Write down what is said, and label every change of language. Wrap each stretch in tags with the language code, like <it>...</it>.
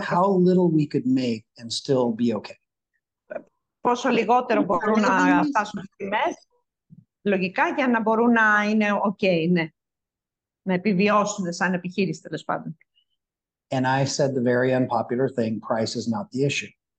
<en>How little we could make and still be okay.</en> <el>Πόσο λιγότερο μπορούν να φτάσουν τις τιμές, λογικά, για να μπορούν να είναι ok, ναι. Να επιβιώσουν σαν επιχείρηση, τέλος πάντων.</el> <en>And I said the very unpopular thing, price is not the issue.</en>